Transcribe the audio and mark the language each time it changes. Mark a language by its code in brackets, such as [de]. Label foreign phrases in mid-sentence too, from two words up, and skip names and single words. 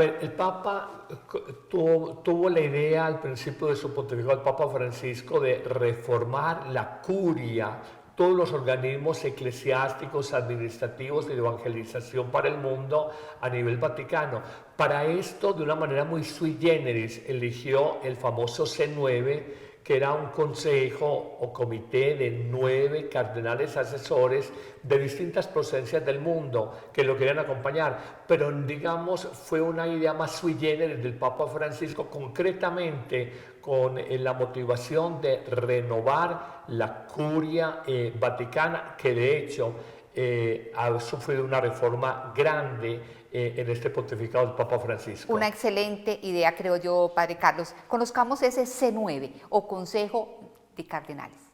[es] A ver, el Papa tuvo la idea al principio de su pontificado, el Papa Francisco, de reformar la curia, todos los organismos eclesiásticos, administrativos y de evangelización para el mundo a nivel vaticano. Para esto, de una manera muy [la] sui generis, [es] eligió el famoso C9, que era un consejo o comité de 9 cardenales asesores de distintas procedencias del mundo que lo querían acompañar, pero digamos fue una idea más [la] sui generis [es] del Papa Francisco, concretamente con la motivación de renovar la curia vaticana, que de hecho ha sufrido una reforma grande en este pontificado del Papa Francisco. Una excelente idea, creo yo, Padre Carlos. Conozcamos ese C9 o Consejo de Cardenales.